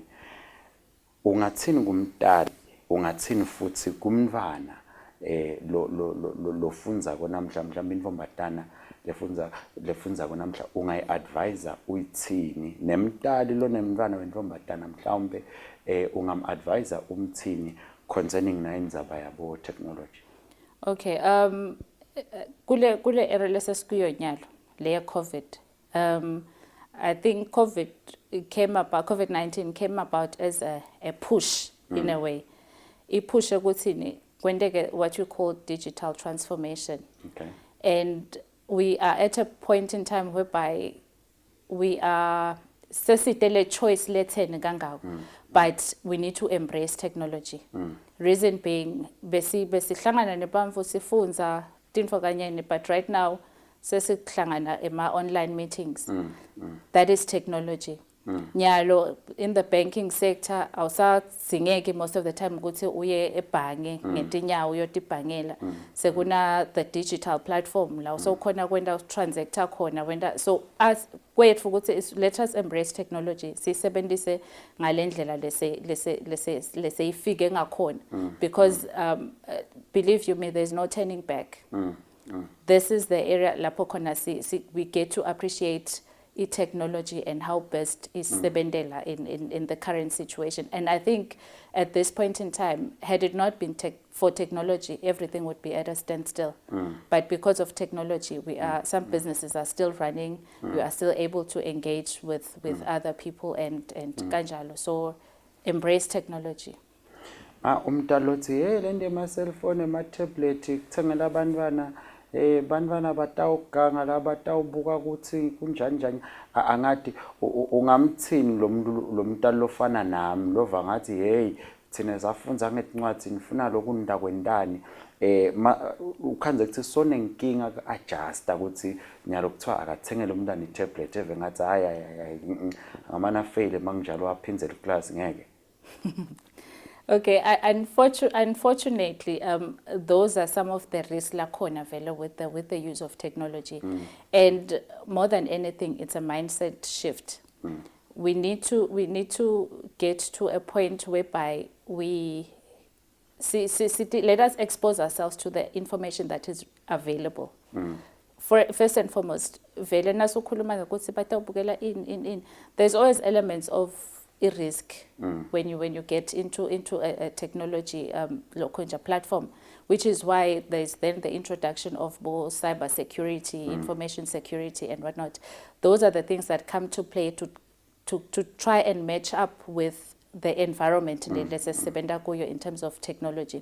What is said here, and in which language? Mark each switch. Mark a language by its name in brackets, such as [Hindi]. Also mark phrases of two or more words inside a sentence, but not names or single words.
[Swati] Ungathini kumntali, ungathini futhi kumntwana lo funza konamhla mhlawumbe intombazana lefunza konamhla ungayi-advisor uyithini nemntali lo nemntwana wentombazana mhlawumbe ungam-advisor umthini concerning nayo indzaba yabo technology. Okay, kule era lesesikuyo nyalo le COVID. [English] I think COVID-19 came about as a push in a way. It push [Swati] ukuthi kwendeke [English] what you call digital transformation. Okay. And we are at a point in time whereby we are [Swati] sesitele choice letheni kangako, [English] but we need to embrace technology. Reason being [Swati] besihlangana nebamfu sifunza tinfo kanyeni, [English] but right now sesihlangana ema online meetings. That is technology. Nyalo in the banking sector awusazingeki most of the time [Swati] ukuthi uye ebhange ngetinyawo uyotibhangela. Sekuna [English] the digital platform [Swati] la usokhona kwenda transacta khona wenda. [English] So as [Swati] kwethu ukuthi [English] let us embrace technology, [Swati] sisebenzise ngalendlela lese ifike ngakhona, [English] because believe you me, there's no turning back. This is the area [Swati] lapho khona [English] we get to appreciate technology and how best is sebendela in the current situation. And I think at this point in time, had it not been for technology, everything would be at a standstill. But because of technology, some businesses are still running. We are still able to engage with other people and kanjalo. So embrace technology. [Swati] Umntalo uthi hey le nto ema-cellphone ema-tablet kuthengela abantwana bantwana batawuganga la batawubuka ukuthi kunjani njani. Angathi ungamthini lo mntalo lofana nami lova ngathi hey thina safunza ngetincwadi nifuna lokunda kwendani ukhanze kuthi sonenkinga adjusta ukuthi nyalo kuthiwa akathengele umntana i-tablet eve ngathi hayi ngamana fail manginjalo aphinzele class ngeke. [English] Okay, unfortunately, those are some of the risks [Swati] lakhona vele [English] with the use of technology, and more than anything, it's a mindset shift. We need to get to a point whereby we let us expose ourselves to the information that is available. First and foremost, [Swati] vele nasukhuluma ngokuthi batawubukela in. [English] There's always elements of a risk when you get into a technology platform, which is why there's then the introduction of more cyber security, information security, and whatnot. Those are the things that come to play to try and match up with the environment in terms of technology.